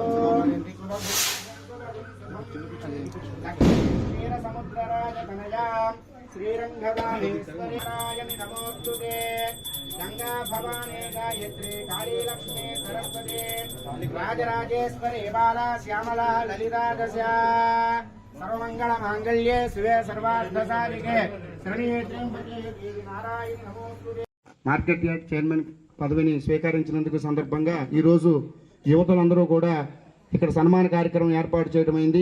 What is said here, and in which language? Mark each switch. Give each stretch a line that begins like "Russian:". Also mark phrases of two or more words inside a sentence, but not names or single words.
Sanskrit: क्षीर समुद्रराज तनया श्रीरंगदानेश्वराय नमोस्तुते गंगा भवानी गायत्री काली लक्ष्मी सरस्वती राजराजेश्वरी बाला श्यामला ललिता दशा सर्वमंगल मांगल्ये शिवे सर्वार्थसाधिके शरण्ये त्र्यंबके देवी नारायणी नमोस्तुते
English: market yard chairman
Telugu: పదవిని స్వీకరించినందుకు సందర్భంగా ఈరోజు యువతులందరూ కూడా ఇక్కడ సన్మాన కార్యక్రమం ఏర్పాటు చేయడమైంది.